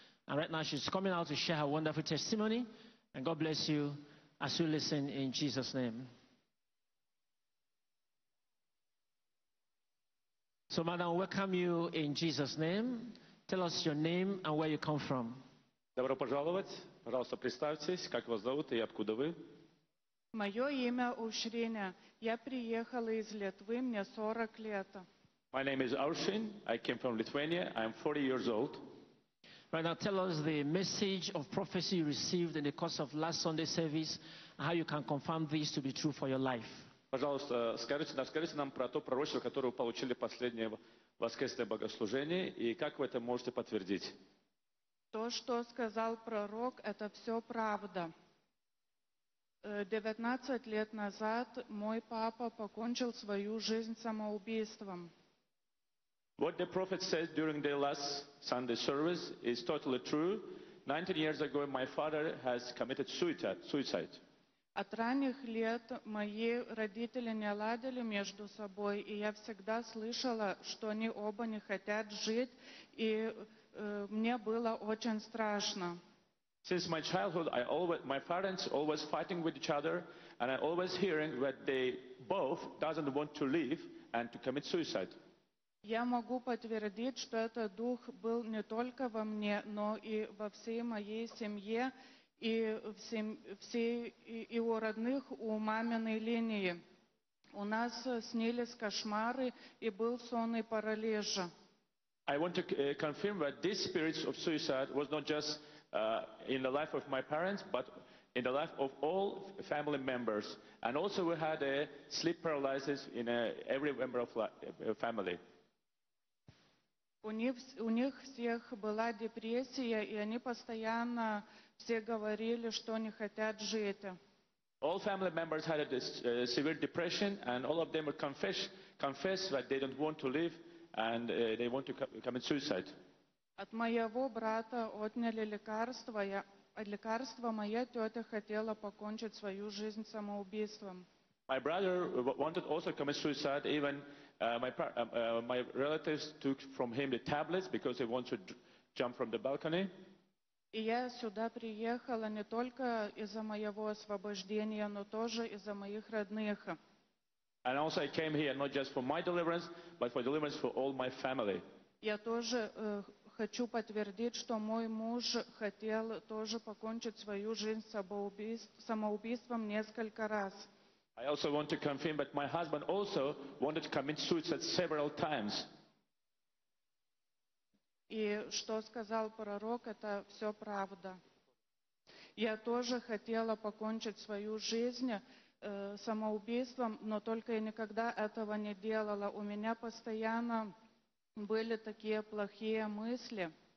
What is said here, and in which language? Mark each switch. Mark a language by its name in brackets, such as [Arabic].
[English] And right now she's coming out to share her wonderful testimony. And God bless you as you listen in Jesus' name. So, madam, welcome you in Jesus' name. Tell us your name and where you come from. [Russian] Добро пожаловать. Пожалуйста, представьтесь, как вас зовут и откуда вы. Мое имя Ушриня. Я приехала из Литвы, мне 40 лет. [English] My name is Arshin. I came from Lithuania. I'm 40 years old. Right now, tell us the message of prophecy you received in the course of last Sunday service and how you can confirm this to be true for your life. [Russian] Пожалуйста, скажите нам про то пророчество, которое вы получили в последнее воскресное богослужение, и как вы это можете подтвердить. То, что сказал пророк, это все правда. 19 лет назад мой папа покончил свою жизнь самоубийством. [English] What the prophet said during the last Sunday service is totally true. 19 years ago, my father has committed suicide. [Russian] От ранних лет мои родители не ладили между собой, и я всегда слышала, что они оба не хотят жить, и мне было очень страшно. [English] Since my childhood, my parents always fighting with each other, and I always hearing that they both doesn't want to live and to commit suicide. [Russian] Я могу подтвердить, что этот дух был не только во мне, но и во всей моей семье, и у родных, у маминой линии. У нас снились кошмары, и был сонный паралич. [English] I want to confirm that this spirit of suicide was not just in the life of my parents, but in the life of all family members. And also we had a sleep paralysis in every member of the family. [Russian] У них всех была депрессия, и они постоянно все говорили, что не хотят жить. [English] All family members had a severe depression, and all of them would confess that they don't want to live and they want to commit suicide. [Russian] От моего брата отняли лекарства, моя тетя хотела покончить свою жизнь самоубийством. [English] My brother wanted also to commit suicide. Even my relatives took from him the tablets because he wanted to jump from the balcony. [Russian] И я сюда приехала не только из-за моего освобождения, но тоже из-за моих родных. [English] And also I came here not just for my deliverance, but for deliverance for all my family. [Russian] Я тоже хочу подтвердить, что мой муж хотел тоже покончить свою жизнь самоубийством несколько раз. [English] I also want to confirm that my husband also wanted to commit suicide several times. [Russian] И что сказал пророк, это все правда. Я тоже хотела покончить свою жизнь самоубийством, но только я никогда этого не делала. У меня постоянно были такие плохие мысли.